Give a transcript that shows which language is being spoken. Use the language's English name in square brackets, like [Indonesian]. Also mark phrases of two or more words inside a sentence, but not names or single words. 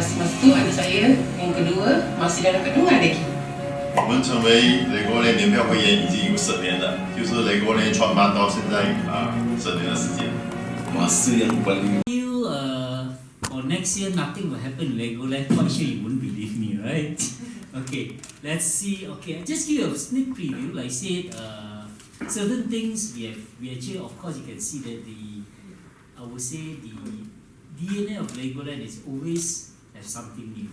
[Malay] Masa tu adik saya yang kedua masih dalam kandungan lagi. [Chinese] 我们成为Legoland年票会员已经有10年了，就是 Legoland 创办到现在10年的时间。 [Malay] Masa yang paling [English] for next year nothing will happen in Legoland. Quite sure you won't believe me, right? Okay, let's see. Okay, just give you a sneak preview. Like I said, certain things we actually, of course, you can see that I would say the DNA of Legoland is always have something new.